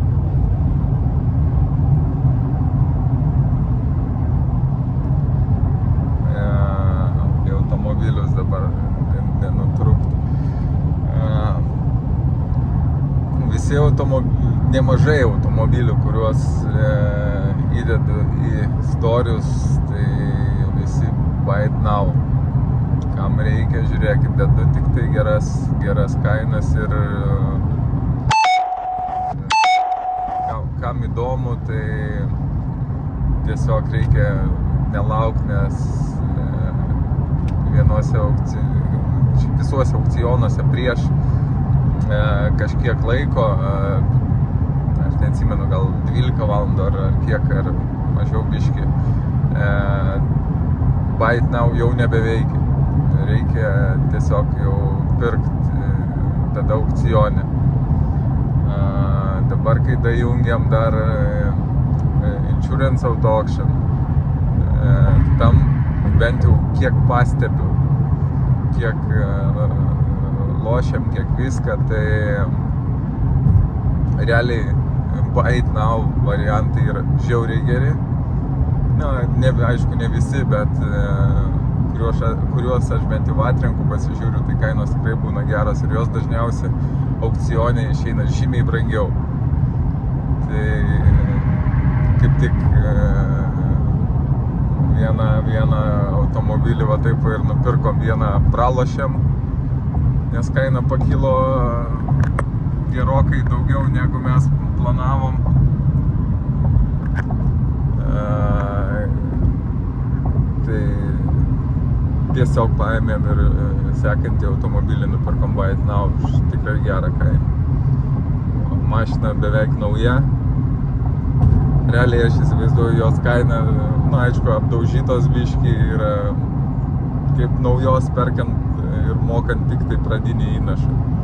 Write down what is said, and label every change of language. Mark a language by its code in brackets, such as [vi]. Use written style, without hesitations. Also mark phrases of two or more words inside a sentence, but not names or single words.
[lt] Apie automobilius dabar nenutrūkt. Visi nemažai automobilių, kuriuos įdedu į storius, tai visi [en] buy it now. [lt] Kam reikia, žiūrėkit, dedu tik tai geras kainas ir kam įdomu, tai tiesiog reikia nelaukti, nes visuose aukcionuose prieš kažkiek laiko, aš neatsimenu, gal 12 valandų ar kiek, ar mažiau biškį, [en] buy it now [lt] jau nebeveikia. Reikia tiesiog jau pirkti tada aukcione. Dabar, kai dajungiam dar Insurance Auto Auction, tam bent jau kiek pastebiu, kiek lošiam, kiek viską, tai realiai [en] buy it now [lt] variantai yra žiauriai geri. Aišku, ne visi, bet kuriuos aš bent jau atrenku, pasižiūriu, tai kainos tikrai būna geros ir jos dažniausiai aukcione išeina žymiai brangiau. Tai kaip tik vieną automobilį va taip ir nupirkom, vieną pralošėm, nes kaina pakilo gerokai daugiau negu mes planavom. Tai tiesiog paėmėm ir sekantį automobilį nupirkom [en] buy it now [lt] už tikrai gerą kainą. Mašina beveik nauja. Realiai aš įsivaizduoju jos kainą, aišku, apdaužytos biškį yra kaip naujos perkant ir mokant tik tai pradinį įnašą.